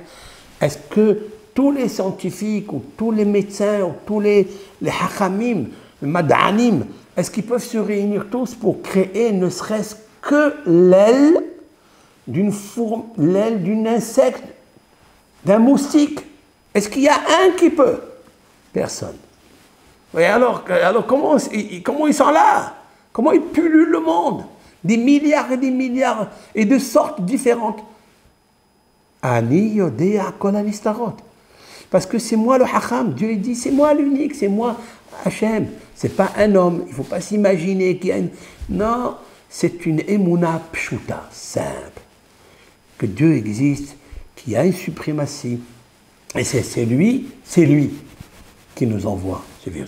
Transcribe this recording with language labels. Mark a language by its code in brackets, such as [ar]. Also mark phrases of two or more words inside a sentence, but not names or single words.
[fr] Est-ce que tous les scientifiques, ou tous les médecins, ou tous les hachamim, les mad'anim, est-ce qu'ils peuvent se réunir tous pour créer ne serait-ce que l'aile d'une fourmi, l'aile d'un insecte, d'un moustique? Est-ce qu'il y a un qui peut? Personne. Et alors comment ils sont là? Comment ils pullulent le monde? Des milliards et de sortes différentes. [he] אני יודע כל הנסתרות. [fr] Parce que c'est moi le Hacham. Dieu dit, c'est moi l'unique, c'est moi Hachem. C'est pas un homme. Il ne faut pas s'imaginer qu'il y a une... Non, c'est une [he] אמונה פשוטה, [fr] simple. Que Dieu existe, qu'il y a une suprématie. Et c'est lui qui nous envoie ce virus.